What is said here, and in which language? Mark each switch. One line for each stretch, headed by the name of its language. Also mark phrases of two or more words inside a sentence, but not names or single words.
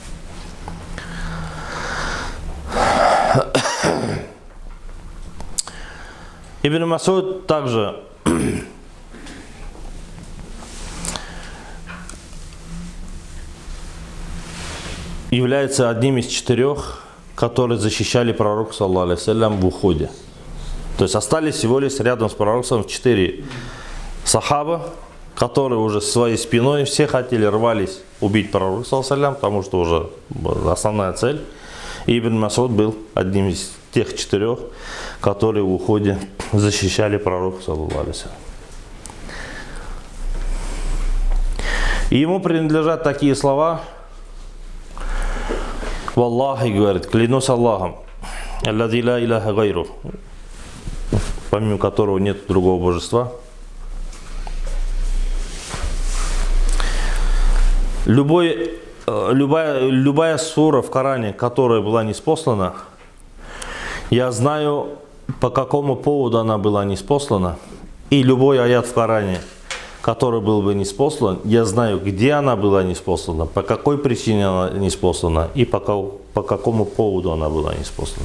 Russian: Ибн Масуд также является одним из 4, которые защищали пророка,
Arabic: صلى الله عليه وسلم,
Russian: в уходе. То есть остались всего лишь рядом с пророком 4 сахаба, которые уже своей спиной все хотели, рвались убить пророка,
Arabic: صلى الله عليه وسلم,
Russian: потому что уже была основная цель. И Ибн Масуд был одним из тех 4, которые в уходе защищали пророка,
Arabic: صلى الله عليه وسلم.
Russian: И ему принадлежат такие слова: «Валлахи, говорит, клянусь Аллахом,
Arabic: الذي لا إله غيره,
Russian: помимо которого нет другого божества. Любая сура в Коране, которая была ниспослана, я знаю, по какому поводу она была ниспослана, и любой аят в Коране, который был бы ниспослан, я знаю, где она была ниспослана, по какой причине она ниспослана и по какому поводу она была ниспослана.